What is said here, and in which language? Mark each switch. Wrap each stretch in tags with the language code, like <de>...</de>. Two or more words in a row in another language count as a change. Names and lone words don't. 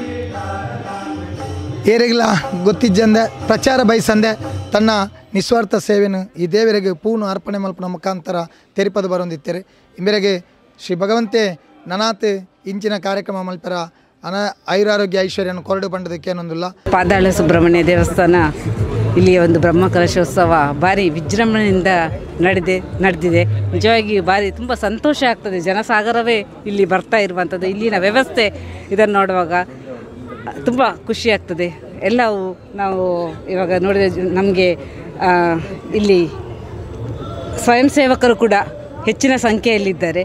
<tcy>ಏರಿಗಿಲ್ಲ ಗೊತ್ತಿದ್ದಂದೆ ಪ್ರಚಾರ ಬಯಸಂದೆ ತನ್ನ ನಿಸ್ವಾರ್ಥ ಸೇವೆಯನ್ನು ಈ ದೇವರಿಗೆ ಪೂರ್ಣ ಅರ್ಪಣೆ ಮಲ್ಪನ ಮುಖಾಂತರ ತೆರಿಪದ ಬರೊಂದಿತ್ತೇರಿ. ಇಂಬೆರೆಗೆ ಶ್ರೀ ಭಗವಂತೆ ನನಾತ್ ಇಂಚಿನ ಕಾರ್ಯಕ್ರಮ ಮಲ್ಪರ ಐರಾರೋಗ್ಯ ಐಶ್ವರ್ಯನ ಕೊರಡು ಬಂಡದಕ್ಕೆ ಏನೊಂದಿಲ್ಲ.</tcy> <kn>ಪಾದಾಳ ಸುಬ್ರಹ್ಮಣ್ಯ ದೇವಸ್ಥಾನ ಇಲ್ಲಿಯ ಒಂದು ಬ್ರಹ್ಮಕಲಶೋತ್ಸವ ಭಾರಿ ವಿಜೃಂಭಣೆಯಿಂದ ನಡೆದಿದೆ. ನಿಜವಾಗಿ ಭಾರಿ ತುಂಬ ಸಂತೋಷ ಆಗ್ತದೆ. ಜನಸಾಗರವೇ ಇಲ್ಲಿ ಬರ್ತಾ ಇರುವಂಥದ್ದು. ಇಲ್ಲಿನ ವ್ಯವಸ್ಥೆ ಇದನ್ನು ನೋಡುವಾಗ ತುಂಬ ಖುಷಿ ಆಗ್ತದೆ. ಎಲ್ಲವೂ ನಾವು ಇವಾಗ ನೋಡಿದ ನಮಗೆ ಇಲ್ಲಿ ಸ್ವಯಂ ಸೇವಕರು ಕೂಡ ಹೆಚ್ಚಿನ ಸಂಖ್ಯೆಯಲ್ಲಿದ್ದಾರೆ.</kn>